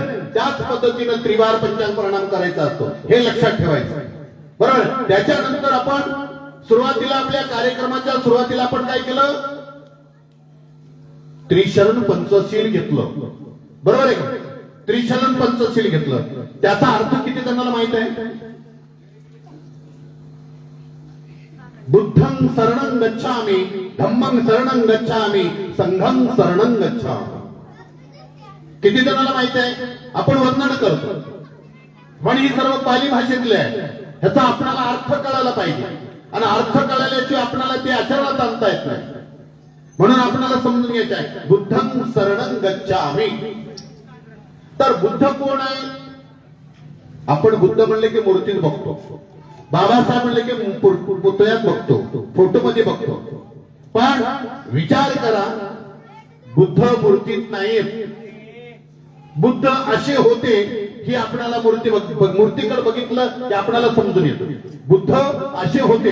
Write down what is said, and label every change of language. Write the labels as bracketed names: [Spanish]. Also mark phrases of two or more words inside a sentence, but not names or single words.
[Marathi] त्याच पद्धतीनं त्रिवार पंचांग प्रणाम करायचा असतो, हे लक्षात ठेवायचं, बरोबर? त्याच्यानंतर आपण सुरुवातीला आपल्या कार्यक्रमाच्या सुरुवातीला आपण काय केलं? त्रिशरण पंचशील घेतलं, बरोबर आहे का? त्रिशरण पंचशील घेतलं. त्याचा अर्थ किती जणांना माहित आहे? [Pali] बुद्धं शरणं गच्छामि, धम्मं शरणं गच्छामि, संघं शरणं गच्छामि. [Marathi] किती जणांना माहित आहे? आपण वंदन करतो पण ही सर्व पाली भाषेतले आहे. ह्याचा आपल्याला अर्थ कळायला पाहिजे आणि अर्थ कळाल्याशिवाय आपल्याला ते आचरणात आणता येत नाही. म्हणून आपल्याला समजून घ्यायचं आहे, [Pali] बुद्धं शरणं गच्छामि. [Marathi] तर बुद्ध कोण आहे? आपण बुद्ध म्हणले की मूर्तीत बघतो, बाबासाहेब म्हणले की पुतळ्यात बघतो, फोटो मध्ये बघतो. पण विचार करा, बुद्ध मूर्तीत नाही. बुद्ध असे होते की आपल्याला मूर्तीकडे बघितलं की आपल्याला समजून येतं बुद्ध असे होते.